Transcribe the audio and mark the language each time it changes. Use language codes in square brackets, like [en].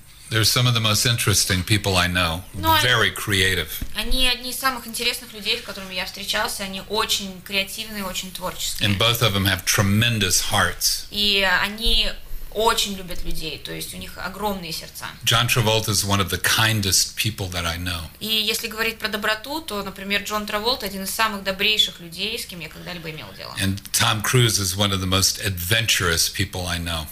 [en] They're some of the most interesting people I know. Very creative. [ru] Они одни из самых интересных людей, с которыми я встречался. Они очень креативные, очень творческие. [en] And both of them have tremendous hearts. [ru] И они очень любят людей, то есть у них огромные сердца. [en] John Travolta is one of the kindest people that I know. [ru] И если говорить про доброту, то, например, Джон Траволта один из самых добрейших людей, с кем я когда-либо имел дело. [en] And Tom Cruise is one of the most adventurous people I know.